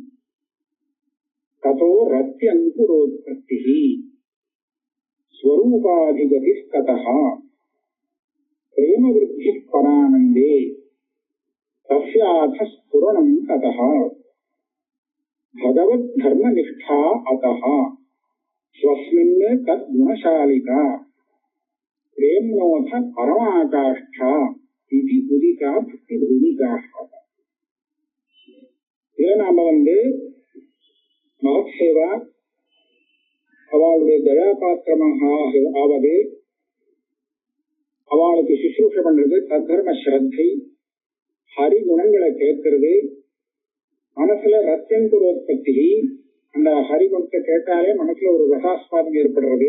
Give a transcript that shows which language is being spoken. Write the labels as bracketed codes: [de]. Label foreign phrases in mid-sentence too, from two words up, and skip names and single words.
[sa] ततो रत्यङ्कुरोत्पत्तिः स्वरूपाधिगतिस्ततः प्रेमवृद्धिः परानन्दे तस्याथ स्फुरणं ततः भगवत् धर्मनिष्ठा अतः स्वस्मिन् तद्गुणशालिका प्रेम्नोऽथ परमाकाष्ठा इति उदिता भक्ति भूमिकाः. [ta] இதை நாம மகத் சேவா, அவளுடைய தயாபாத்திரமாக ஆவது, அவளுக்கு சுஷ்ரூஷ பண்றது, தர்ம ஸ்ரத்தை, ஹரிகுணங்களை கேட்கிறது, மனசுல ரத்தியங்குரோத்பத்தி, அந்த ஹரிகுணத்தை கேட்டாலே மனசுல ஒரு ரசாஸ்வாதம் ஏற்படுறது.